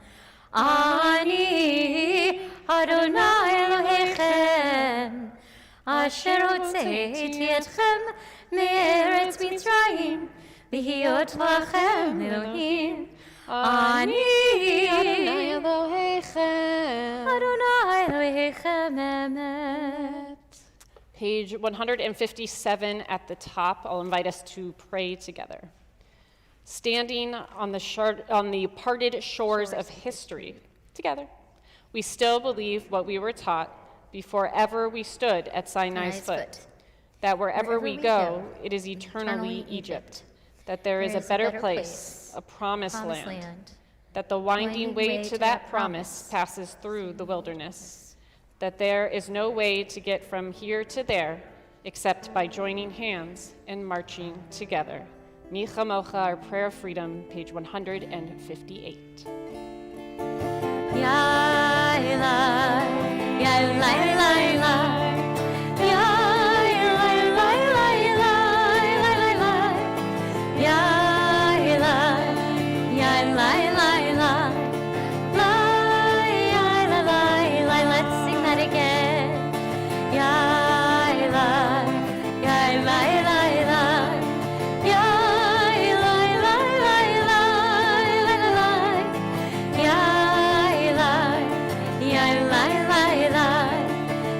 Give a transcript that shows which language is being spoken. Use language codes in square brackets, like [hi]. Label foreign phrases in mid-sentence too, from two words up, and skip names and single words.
[he] אני אדוני אלוהיכם אשר הוצאתי אתכם מארץ מצרים להיות לכם אלוהים. אני אדוני אלוהיכם אדוני אלוהיכם אמת. [en] Page 157 at the top. I'll invite us to pray together. Standing on the parted shores of history, together, we still believe what we were taught before ever we stood at Sinai's foot, that wherever we go, it is eternally Egypt, that there is a better place, a promised land, that the winding way to that promise passes through the wilderness, that there is no way to get from here to there except by joining hands and marching together. Mi Chamocha, our prayer of freedom, page 158. [he] Ya Eli, Ya Eli, Eli, Ya Eli, Eli, Ya Eli, Ya Eli, [en] let's sing that again. [he] Ya Eli, Ya Eli, Ya Eli, Ya Eli, Ya Eli,